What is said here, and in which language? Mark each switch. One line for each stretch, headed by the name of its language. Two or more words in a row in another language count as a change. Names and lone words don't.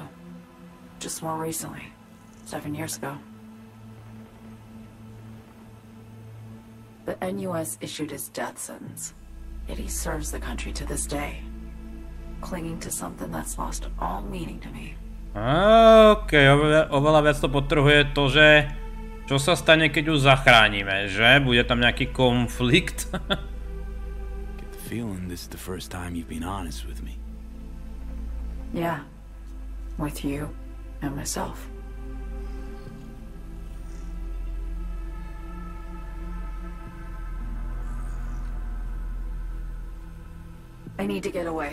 English: Just more recently. 7 years ago. The NUS issued his death sentence. Yet he serves the country to this day, clinging to something that's lost all meaning to me.
Slovak: OK, oveľa viac to podtrhuje to, že čo sa stane, keď ju zachránime, že? Bude tam nejaký konflikt?
English: Get the feeling this is the first time you've been honest with me. Yeah, with you and myself. I need to get away.